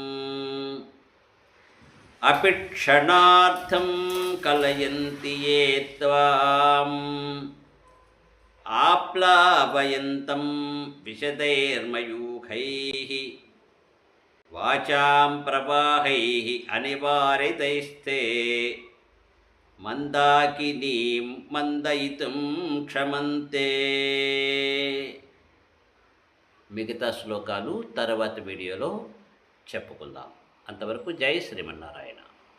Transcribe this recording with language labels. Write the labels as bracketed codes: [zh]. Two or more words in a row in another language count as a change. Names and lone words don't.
[sa] अपि क्षणार्थं कलयन्ति ये त्वाम् आप्लावयन्तं विशदैर्मयूखैः वाचां प्रवाहैः अनिवारितैस्ते మందాకినీం మందయితుం క్షమంతే. [te] మిగతా శ్లోకాలు తర్వాతి వీడియోలో చెప్పుకుందాం. అంతవరకు జై శ్రీమన్నారాయణ.